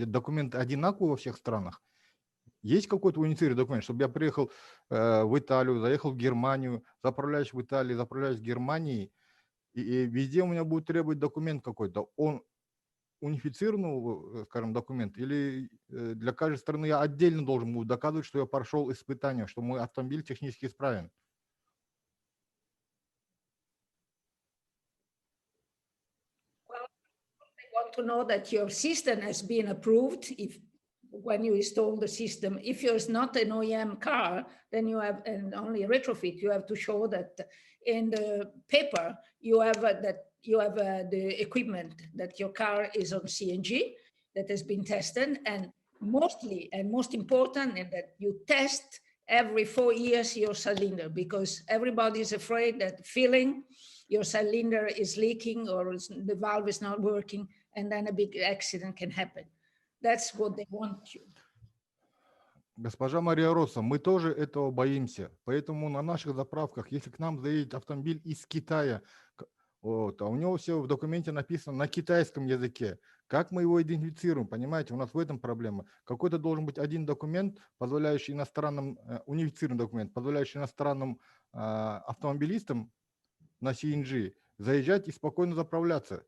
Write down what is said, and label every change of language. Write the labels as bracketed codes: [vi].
[ru] Этот документ одинаковый во всех странах? Есть какой-то унифицированный документ, чтобы я приехал в Италию, заехал в Германию, заправляюсь в Италии, заправляюсь в Германии, и везде у меня будет требовать документ какой-то. Он унифицированный, скажем, документ, или для каждой страны я отдельно должен буду доказывать, что я прошел испытания, что мой автомобиль технически исправен? [en] Well, they want to know that your system has been approved if when you install the system. If it's not an OEM car, then you have and only retrofit. You have to show that in the paper you have the equipment, that your car is on CNG, that has been tested, and mostly and most important is that you test every 4 years your cylinder, because everybody is afraid that filling your cylinder is leaking or the valve is not working, and then a big accident can happen. That's what they want you. [ru] Госпожа Мария Росса, мы тоже этого боимся. Поэтому на наших заправках, если к нам заедет автомобиль из Китая, вот, а у него все в документе написано на китайском языке, как мы его идентифицируем? Понимаете, у нас в этом проблема. Какой-то должен быть один документ, позволяющий иностранным, унифицированный документ, позволяющий иностранным автомобилистам на CNG заезжать и спокойно заправляться.